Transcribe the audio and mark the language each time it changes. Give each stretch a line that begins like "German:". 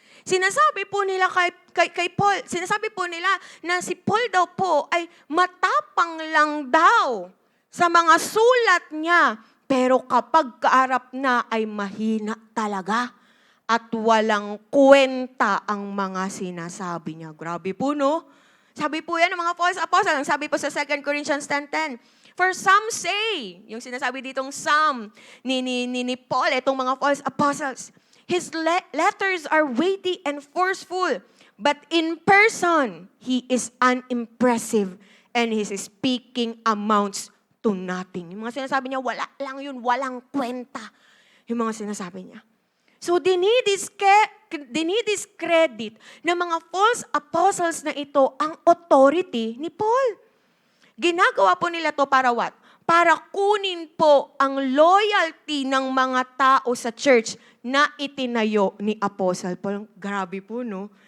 Filipino: Sinasabi po nila kay Paul, sinasabi po nila na si Paul daw po ay matapang lang daw sa mga sulat niya, Pero kapag kaarap na ay mahina talaga at walang kwenta ang mga sinasabi niya. Grabe po, no? Sabi po yan ng mga false apostles. Ang sabi po sa 2 Corinthians 10:10.
English: For some say,
Filipino: yung sinasabi ditong some ni Paul, itong mga
English: false apostles, his letters are weighty and forceful, but in person, he is unimpressive and his speaking amounts to nothing.
Filipino: Yung mga sinasabi niya, wala lang yun, walang kwenta. Yung mga sinasabi niya. So, dinidiscredit ng mga false apostles na ito ang authority ni Paul. Ginagawa po nila to para what? Para kunin po ang loyalty ng mga tao sa church na itinayo ni Apostle Paul. Grabe po, no?